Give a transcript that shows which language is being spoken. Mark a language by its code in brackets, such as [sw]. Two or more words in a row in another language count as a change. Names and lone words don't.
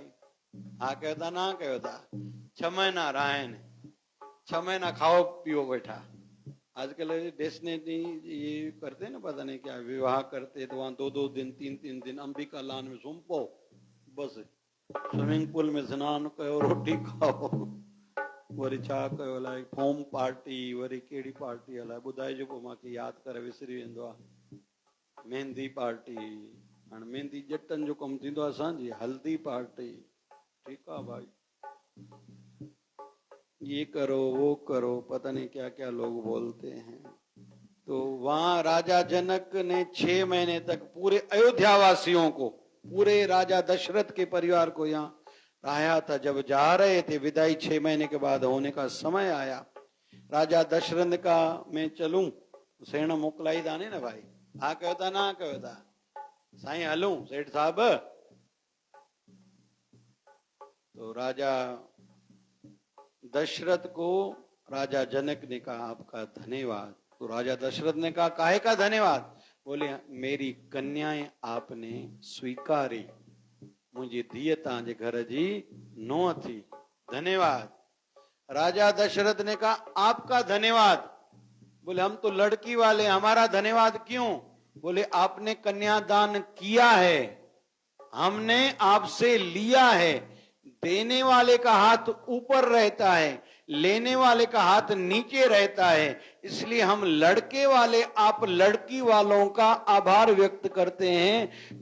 [hi] हाँ कहता ना कहता, 6 महीना रहा ने, 6 महीना खाओ पियो बैठा। आजकल देश ने ये करते ना, पता नहीं क्या विवाह करते, तो वहां 2-2 दिन 3-3 दिन अंबिका लान में सुम्पो, बस स्विमिंग पूल में स्नान करो, रोटी खाओ, [sd] वरी छा कयो अलाए फोम पार्टी वरी कहिड़ी पार्टी अलाए ॿुधाइजो पोइ मूंखे यादि करे विसरी वेंदो आहे। मेहंदी पार्टी, हाणे मेहंदी ॼटनि जो कमु थींदो आहे असांजी, हल्दी पार्टी, ठीकु आहे भाई, [hi] ये करो वो करो, पता नहीं क्या क्या लोग बोलते हैं। तो वहां राजा जनक ने 6 महीने तक पूरे अयोध्या वासियों को, पूरे राजा दशरथ के परिवार को यहाँ रहा था। जब जा रहे थे विदाई 6 महीने के बाद होने का समय आया, राजा दशरथ का मैं चलूं [sd] सेण मोकलाई था ने भाई, हा कयो था ना कयो था साईं हलूं सेठ साहब। [hi] तो राजा दशरथ को राजा जनक ने कहा आपका धन्यवाद। तो राजा दशरथ ने कहा काहे का धन्यवाद? बोले मेरी कन्याएं आपने स्वीकारी, मुझे [sd] धीअ तव्हांजे घर जी नूंहं थी, [hi] धन्यवाद। राजा दशरथ ने कहा आपका धन्यवाद। बोले हम तो लड़की वाले, हमारा धन्यवाद क्यों? बोले आपने कन्यादान किया है, हमने आपसे लिया है। देने वाले का हाथ ऊपर रहता है, लेने वाले का हाथ नीचे रहता है, इसलिए हम लड़के वाले आप लड़की वालों का आभार व्यक्त करते हैं।